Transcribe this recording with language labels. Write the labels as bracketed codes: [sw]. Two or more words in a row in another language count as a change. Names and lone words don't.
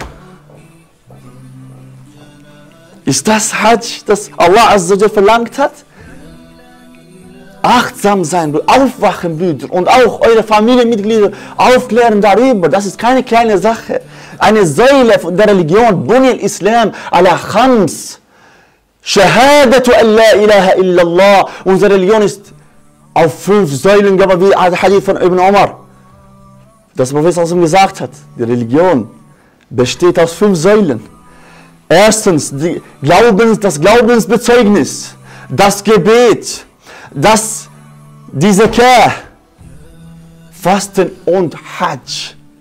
[de] Ist das Hadsch, das [ar] الله عز وجل [de] verlangt hat? Achtsam sein, aufwachen, Brüder, und auch eure Familienmitglieder aufklären darüber. Das ist keine kleine Sache. Eine Säule der Religion, [ar] بني الإسلام على خمس. شهادة أن لا إله إلا الله. [de] Unsere Religion ist auf 5 Säulen, wie der Hadith von Ibn Umar. Das Prophet gesagt hat, die Religion besteht aus 5 Säulen. Erstens das Glaubensbezeugnis, das Gebet, die Zakah, Fasten und Hadsch.